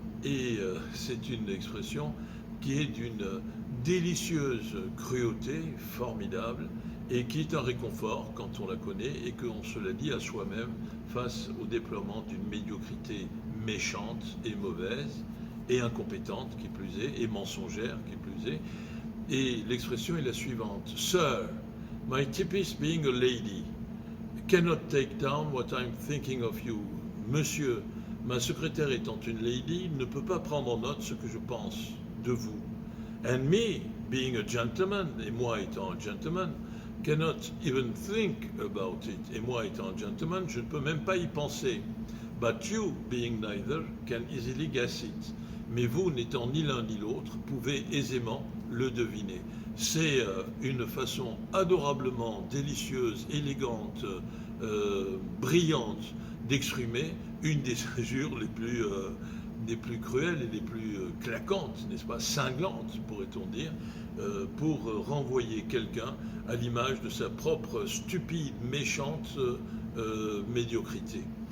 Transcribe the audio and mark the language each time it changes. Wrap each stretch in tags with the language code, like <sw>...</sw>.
<fr>Et c'est une expression qui est d'une délicieuse cruauté formidable, et qui est un réconfort quand on la connaît et qu'on se la dit à soi-même face au déploiement d'une médiocrité méchante et mauvaise et incompétente qui plus est, et mensongère qui plus est. Et l'expression est la suivante:</fr> <en>Sir, my typist being a lady cannot take down what I'm thinking of you.</en> <fr>Monsieur, ma secrétaire étant une lady, ne peut pas prendre en note ce que je pense de vous.</fr> <en>And me, being a gentleman,</en> <fr>et moi étant un gentleman,</fr> <en>cannot even think about it.</en> <fr>Et moi étant un gentleman, je ne peux même pas y penser.</fr> <en>But you, being neither, can easily guess it.</en> <fr>Mais vous, n'étant ni l'un ni l'autre, pouvez aisément le deviner. C'est une façon adorablement délicieuse, élégante, brillante d'exprimer une des injures les plus cruelles et les plus claquantes, n'est-ce pas, cinglantes, pourrait-on dire, pour renvoyer quelqu'un à l'image de sa propre stupide, méchante médiocrité.</fr>